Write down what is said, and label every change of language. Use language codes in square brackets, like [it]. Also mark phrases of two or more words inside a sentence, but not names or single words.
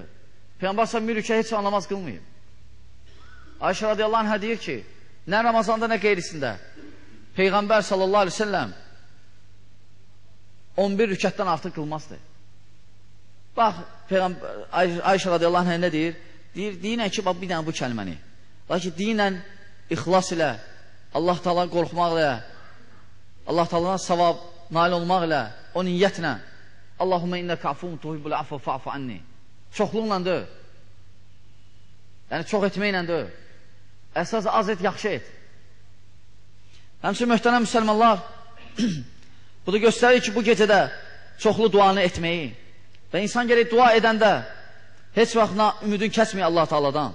[az] Peyğəmbər sən 1000 rükət heç namaz qılmayıb. Ayşə [ar] رضي الله عنها [az] deyir ki, nə Ramazanda, nə qeyrisində Peyğəmbər [ar] صلى الله عليه وسلم [az] 11 rükətdən artıq qılmazdı. Bax, Ayşə [ar] رضي الله عنه [az] nə deyir? Deyinən ki, bir dənə bu kəlməni. Lakin deyinən ixlas ilə, [ar] الله تعالى [az] qorxmaq ilə, [ar] الله تعالى'dan [az] savab nail olmaq ilə, o niyyətlə [ar] اللهم إنك عفو تحب العفو فاعف عني. [az] Çoxluqla deyil. Yəni, çox etməklə deyil. Əsas az et, yaxşı et. Həmçinin möhtərəm müsəlmanlar, bu da göstərir ki, bu gecədə çoxlu duanı etməyi və insan gerək dua edəndə heç vaxtına ümidin kəsməyir [ar] الله تعالى'dan.